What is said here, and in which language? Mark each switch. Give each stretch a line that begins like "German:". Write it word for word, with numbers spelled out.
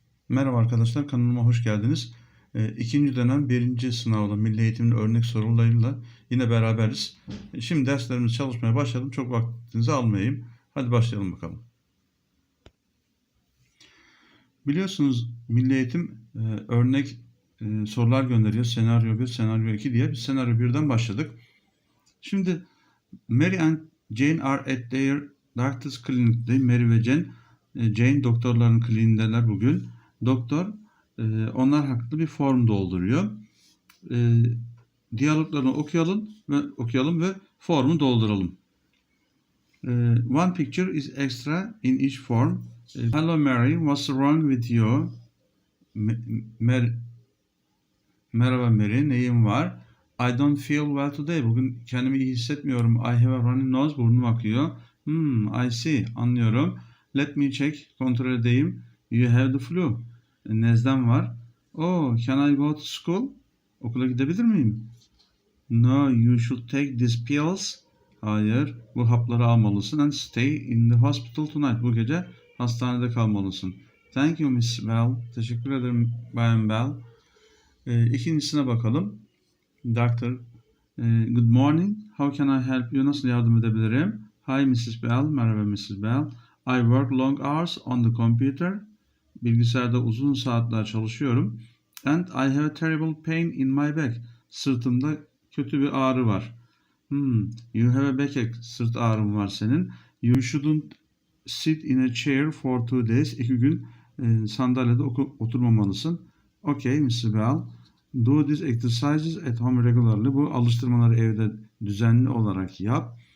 Turkish: Merhaba arkadaşlar, kanalıma hoş geldiniz. Ee, İkinci dönem birinci sınavla Milli Eğitim'in örnek sorularıyla yine beraberiz. Ee, Şimdi derslerimizi çalışmaya başladım. Çok vaktinizi almayayım. Hadi başlayalım bakalım. Biliyorsunuz Milli Eğitim e, örnek e, sorular gönderiyor. Senaryo bir, senaryo iki diye. Biz senaryo birden başladık.
English: Şimdi Mary and Jane are at their doctor's clinic. Day.
Turkish: Mary ve Jane, e, Jane doktorların kliniğindeler bugün. Doktor e, onlar hakkında bir form dolduruyor. E, Diyaloglarını okuyalım ve okuyalım ve formu dolduralım.
English: E, one picture is extra in each form. E, Hello Mary, what's wrong with you?
Turkish: Me- Mer- Merhaba Mary, neyin var?
English: I don't feel well today.
Turkish: Bugün kendimi iyi hissetmiyorum.
English: I have a runny nose.
Turkish: Burnum akıyor.
English: Hmm, I see.
Turkish: Anlıyorum.
English: Let me check.
Turkish: Kontrol edeyim.
English: You have the flu. E,
Turkish: Nezden var.
English: Oh, can I go to school?
Turkish: Okula gidebilir miyim?
English: No, you should take these pills.
Turkish: Hayır, bu hapları almalısın.
English: And stay in the hospital tonight.
Turkish: Bu gece hastanede kalmalısın.
English: Thank you, Miss Bell.
Turkish: Teşekkür ederim, Bayan Bell. Ee, ikincisine bakalım.
English: Doctor, e, good morning. How can I help you?
Turkish: Nasıl yardım edebilirim?
English: Hi, missus Bell.
Turkish: Merhaba,
English: missus Bell. I work long hours on the computer.
Turkish: Bilgisayarda uzun saatler çalışıyorum.
English: And I have a terrible pain in my back.
Turkish: Sırtımda kötü bir ağrı var.
English: Hmm, you have a backache.
Turkish: Sırt ağrım var senin.
English: You shouldn't sit in a chair for two days.
Turkish: İki gün e, sandalyede oku- oturmamalısın.
English: Okay, missus Bell. Do these exercises at home regularly.
Turkish: Bu alıştırmaları evde düzenli olarak yap.